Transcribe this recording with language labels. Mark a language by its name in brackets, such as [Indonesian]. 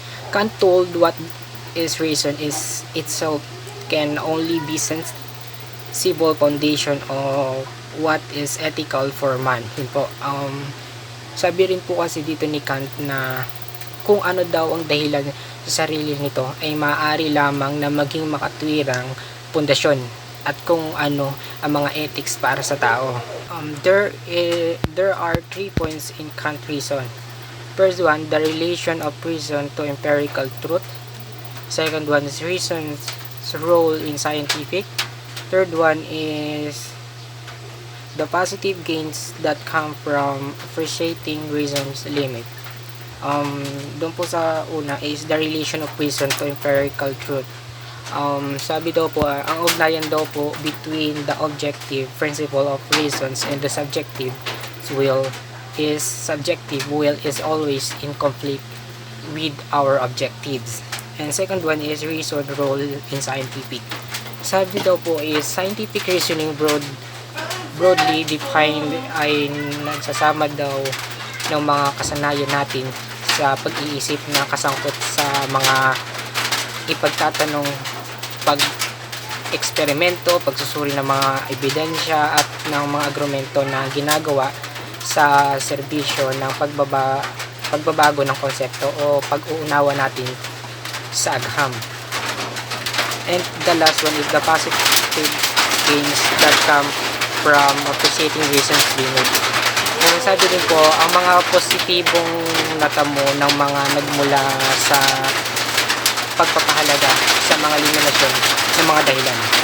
[English] Kant told what is reason is itself can only be sensible foundation of what is ethical for man. [Filipino] Yun po, sabi rin po kasi dito ni Kant na kung ano daw ang dahilan sa sarili nito ay maaari lamang na maging makatwirang pundasyon at kung ano ang mga ethics para sa tao. [English] There are 3 points in Kant reason. First one, the relation of reason to empirical truth. Second one is reason's role in scientific. Third one is the positive gains that come from appreciating reason's limit. [Filipino] Doon po sa una [English] is the relation of reason to empirical truth. [Filipino] Sabi daw po, ang ugnayan daw po [English] between the objective principle of reasons and the subjective will is always in conflict with our objectives. And second one is reason role in scientific. [Filipino] Sabi daw po [English] is scientific reasoning broadly defined [Filipino] ay nagsasama daw ng mga kasanayan natin sa pag-iisip na kasangkot sa mga ipagtatanong, pag-eksperimento, pagsusuri ng mga ebidensya at ng mga argumento na ginagawa sa serbisyo ng pagbabago ng konsepto o pag-uunawa natin sa agham. [English] And the last one is the positive gains that come from appreciating reasons limit. [Filipino] And sabi din po, ang mga positibong natamo ng mga nagmula sa pagpapahalaga sa mga liminasyon ng mga dahilan.